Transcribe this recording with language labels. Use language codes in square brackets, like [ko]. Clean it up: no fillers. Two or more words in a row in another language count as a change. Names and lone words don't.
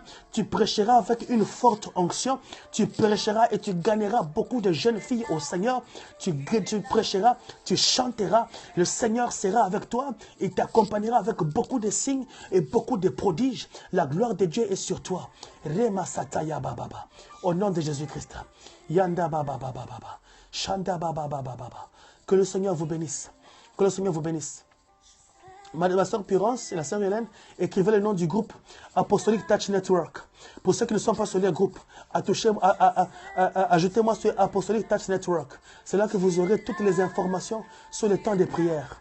[fr] Tu prêcheras avec une forte onction. Tu prêcheras et tu gagneras beaucoup de jeunes filles au Seigneur. Tu prêcheras, tu chanteras. Le Seigneur sera avec toi. Il t'accompagnera avec beaucoup de signes et beaucoup de prodiges. La gloire de Dieu est sur toi. Rema sataya bababa. Au nom de Jésus-Christ. Yanda bababa bababa. Shanda baba baba baba. Que le Seigneur vous bénisse. Que le Seigneur vous bénisse. Ma soeur Purance et la soeur Hélène écrivez le nom du groupe Apostolic Touch Network. Pour ceux qui ne sont pas sur le groupe, ajoutez-moi sur Apostolic Touch Network. C'est là que vous aurez toutes les informations sur le temps des prières.